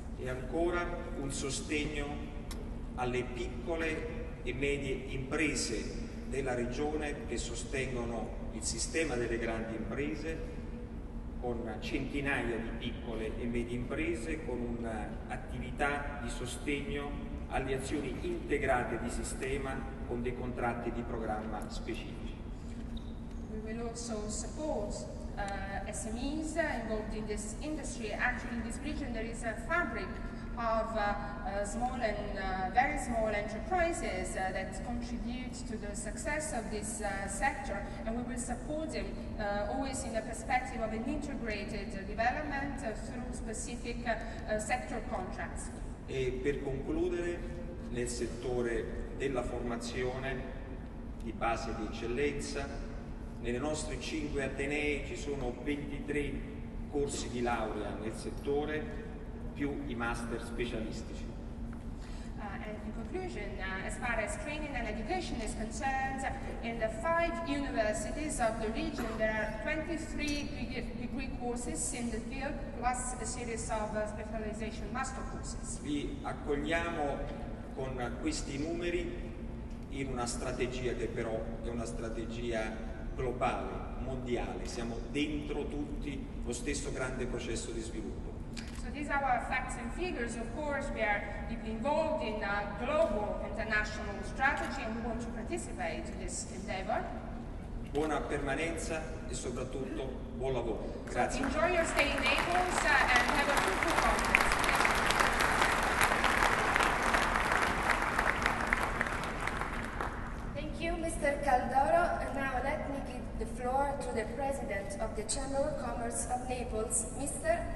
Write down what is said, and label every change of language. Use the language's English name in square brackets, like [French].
[Italian] E ancora un sostegno alle piccole e medie imprese della regione che sostengono il sistema delle grandi imprese, con centinaia di piccole e medie imprese, con un'attività di sostegno alle azioni integrate di sistema con dei contratti di programma specifici. [English] We will also support SMEs involved in this industry. Actually, in this region there is a fabric of small and very small enterprises that contribute to the success of this sector, and we will support them always in the perspective of an integrated development through specific sector contracts. [Italian] E per concludere, nel settore della formazione di base di eccellenza, nelle nostre 5 atenei ci sono 23 corsi di laurea nel settore, più i master specialistici. [English] And in conclusion, as far as training and education is concerned, in the 5 universities of the region there are 23 degree courses in the field, plus a series of specialization master courses. [Italian] Vi accogliamo con questi numeri in una strategia che però è una strategia globale, mondiale. Siamo dentro tutti lo stesso grande processo di sviluppo. [English] So these are our facts and figures. Of course, we are deeply involved in a global international strategy and we want to participate in this endeavor. [Italian] Buona permanenza e soprattutto buon lavoro. Grazie. [English] So enjoy your stay in Naples and have a fruitful conference. Thank you, Mr. Caldoro. And now let me give the floor to the President of the Chamber of Commerce of Naples, Mr.